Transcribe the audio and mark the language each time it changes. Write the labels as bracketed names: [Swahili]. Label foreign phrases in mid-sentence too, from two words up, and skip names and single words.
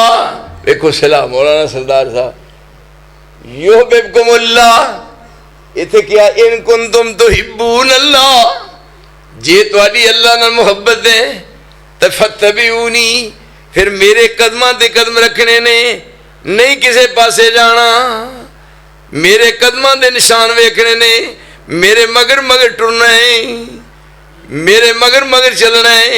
[Punjabi] دیکھو سلام مولانا سردار صاحب یحببکم اللہ اتھے کیا [Arabic] إن كنتم تحبون الله [Punjabi] جے تہاڈی اللہ نال محبت ہے تے فاتبعونی فیر میرے قدماں تے قدم رکھنے نے، نہیں کسے پاسے جانا، میرے قدماں دے نشان ویکھنے نے، میرے مگر مگر ٹرنا ہے، میرے مگر مگر چلنا ہے.